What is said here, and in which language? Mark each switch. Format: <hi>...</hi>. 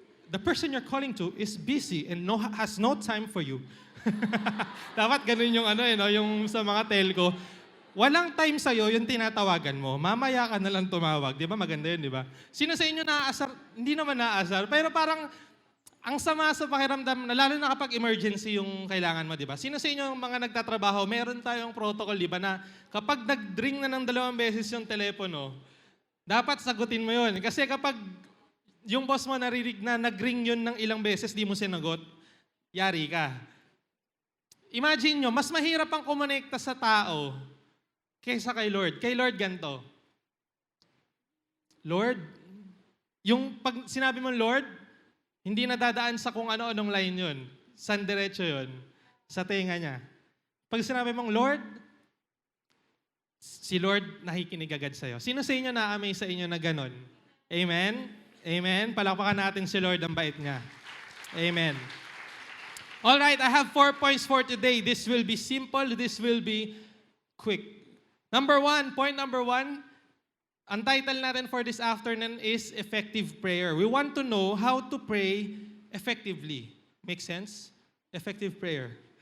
<en>the person you're calling to is busy and has no time for you.</en> <tl>Dapat ganun yung yung sa mga telco. Walang time sa'yo, yung tinatawagan mo. Mamaya ka na lang tumawag. Di ba? Maganda yun, di ba? Sino sa inyo naaasar? Hindi naman naaasar. Pero parang, ang sama sa pakiramdam, na lalo na kapag emergency yung kailangan mo, di ba? Sino sa inyo mga nagtatrabaho, meron tayong protocol, di ba, na kapag nag-ring na ng 2 beses yung telepono, dapat sagutin mo yun. Kasi kapag yung boss mo narinig na nag-ring yun ng ilang beses, di mo sinagot, yari ka. Imagine nyo, mas mahirap ang kumonekta sa tao kaysa kay Lord. Kay Lord ganito. Lord, yung pag sinabi mo Lord, hindi nadadaan sa kung ano-anong line yun. San diretso yun? Sa tenga niya. Pag sinabi mong Lord, si Lord nakikinig agad sa'yo. Sino sa inyo na-amaze sa inyo na ganon? Amen? Amen? Palakpakan natin si Lord, ang bait niya. Amen.</tl> <en>All right, I have 4 points for today. This will be simple. This will be quick. Point number one, ang title natin for this afternoon is Effective Prayer. We want to know how to pray effectively. Make sense? Effective prayer.</en>